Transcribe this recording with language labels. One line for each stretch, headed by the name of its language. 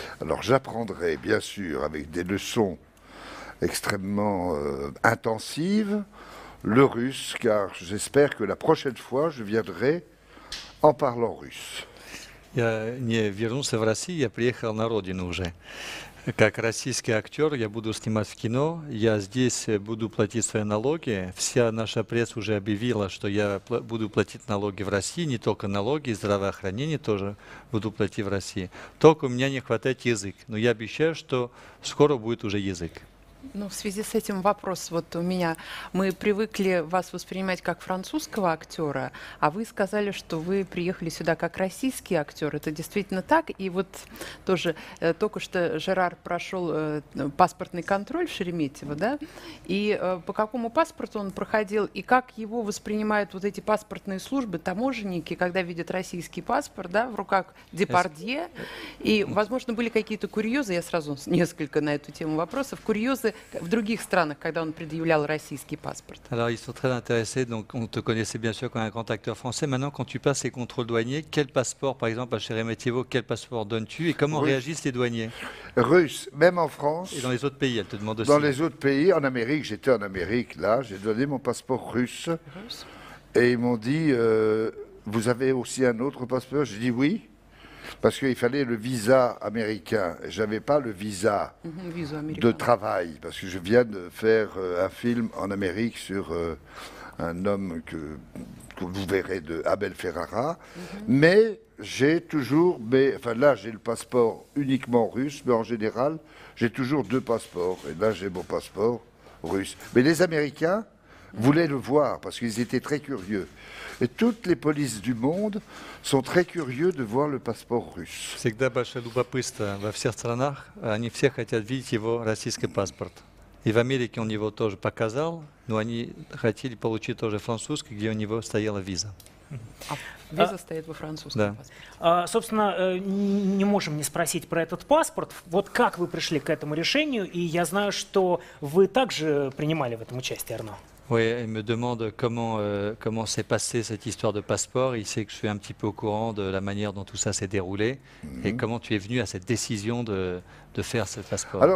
French: Alors j'apprendrai bien sûr avec des leçons extrêmement intensives le russe, car j'espère que la prochaine fois je viendrai en parlant russe.
Russian: Я не вернулся в Россию, я приехал на родину уже. Как российский актер я буду снимать в кино, я здесь буду платить свои налоги. Вся наша пресса уже объявила, что я буду платить налоги в России, не только налоги, здравоохранение тоже буду платить в России. Только у меня не хватает язык, но я обещаю, что скоро будет уже язык. Ну, в связи с этим вопрос вот у меня. Мы привыкли вас воспринимать как французского актера, а вы сказали, что вы приехали сюда как российский актер. Это действительно так? И вот тоже только что Жерар прошел паспортный контроль в Шереметьево, да? И по какому паспорту он проходил, и как его воспринимают вот эти паспортные службы, таможенники, когда видят российский паспорт, да, в руках Депардье? И, возможно, были какие-то курьезы, я сразу несколько на эту тему вопросов, курьезы в других странах, когда он предъявлял российский паспорт.
French: Alors, ils sont très intéressés, donc on te connaissait bien sûr comme un grand acteur français. Maintenant, quand tu passes les contrôles douaniers, quel passeport, par exemple, à Sheremetyevo, quel passeport donnes-tu et comment réagissent les douaniers? Russe, même en France. Et dans les autres pays, elle te demande aussi. Dans les autres pays, en Amérique, j'étais en Amérique, là, j'ai donné mon passeport russe. Et ils m'ont dit, vous avez aussi un autre passeport? J'ai dit oui. Parce qu'il fallait le visa américain. Je n'avais pas le visa de travail, parce que je viens de faire un film en Amérique sur un homme que vous verrez de Abel Ferrara. Mais j'ai toujours, enfin là j'ai le passeport uniquement russe, mais en général j'ai toujours deux passeports. Et là j'ai mon passeport russe. Mais les Américains voulaient le voir, parce qu'ils étaient très curieux. Et toutes les polices du monde sont très curieux de voir le passeport russe.
Russian: Всегда большое любопытство во всех странах. Они все хотят видеть его российский паспорт. И в Америке он его тоже показал, но они хотели получить тоже французский, где у него стояла виза. Виза стоит во французском паспорте. Собственно, не можем не спросить про этот паспорт. Вот как вы пришли к этому решению? И я знаю, что вы также принимали в этом участие, Арно.
French: Oui, il me demande comment s'est passée cette histoire de passeport. Il sait que je suis un petit peu au courant de la manière dont tout ça s'est déroulé. Et comment tu es venu à cette décision de faire ce passeport?